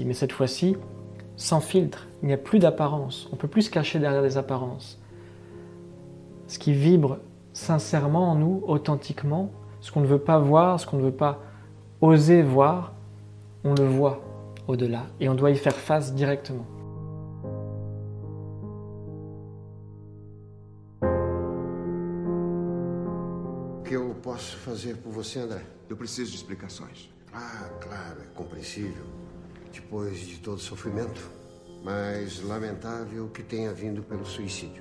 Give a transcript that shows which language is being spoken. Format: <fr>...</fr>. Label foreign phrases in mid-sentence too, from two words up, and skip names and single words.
<fr>Mais cette fois-ci, sans filtre, il n'y a plus d'apparence, on ne peut plus se cacher derrière des apparences. Ce qui vibre sincèrement en nous, authentiquement, ce qu'on ne veut pas voir, ce qu'on ne veut pas oser voir, on le voit au-delà et on doit y faire face directement.</fr> <pt>O que eu posso fazer por você, André? Eu preciso de explicações. Ah, claro, é compreensível. Depois de todo o sofrimento. Mas lamentável que tenha vindo pelo suicídio.</pt>